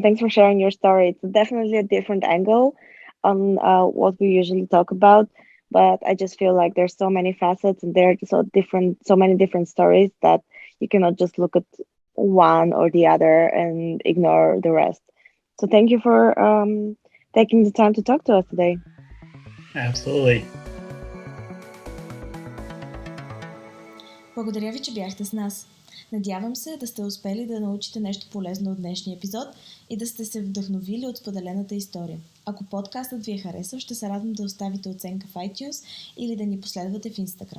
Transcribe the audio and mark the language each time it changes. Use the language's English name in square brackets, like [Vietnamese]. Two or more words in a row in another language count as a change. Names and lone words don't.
[English] Thanks for sharing your story. It's definitely a different angle on what we usually talk about, but I just feel like there's so many facets and there are so many different stories that you cannot just look at one or the other and ignore the rest. So thank you for taking the time to talk to us today. Absolutely. [Bulgarian] Благодаря ви, че бяхте с нас. Надявам се да сте успели да научите нещо полезно от днешния епизод и да сте се вдъхновили от споделената история. Ако подкастът ви е харесал, ще се радвам да оставите оценка в iTunes или да ни последвате в Instagram.